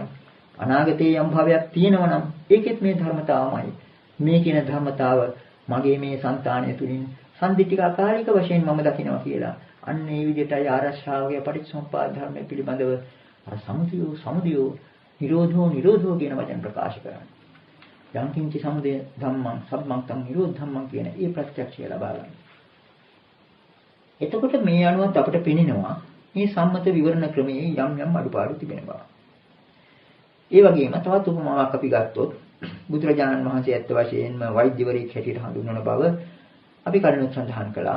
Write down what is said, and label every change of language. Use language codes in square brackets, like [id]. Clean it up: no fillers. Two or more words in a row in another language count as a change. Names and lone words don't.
[si] අනාගතයේ යම් භාවයක් තියෙනවා නම් ඒකෙත් මේ ධර්මතාවමයි. මේ කියන ධර්මතාව මගේ මේ సంతානය තුලින් [pi] සම්දිටික අකාලික [si] වශයෙන් මම දකිනවා කියලා. අන්න ඒ විදිහටයි ආරක්ෂාවගේ පටිච්චසමුප්පාද ධර්මයේ පිළිබඳව අර [pi] සමුදයෝ නිරෝධෝ [si] කියන වචන ප්‍රකාශ කරන්නේ. [pi] යංකින්ච සමුදය ධම්මං සම්මං තං නිරෝධ ධම්මං [si] කියන ඒ ප්‍රත්‍යක්ෂය ලබා ගන්න. එතකොට මේ අනුවත් අපිට පෙනෙනවා මේ සම්මත විවරණ ක්‍රමයේ යම් අඩුපාඩු තිබෙන බව. ඒ වගේම තවත් උපමාවක් අපි ගත්තොත් බුදුරජාණන් වහන්සේ ඇත්ත වශයෙන්ම වෛද්‍යවරයෙක් හැටියට හඳුන්වන බව අපි කලිනුත් සඳහන් කළා.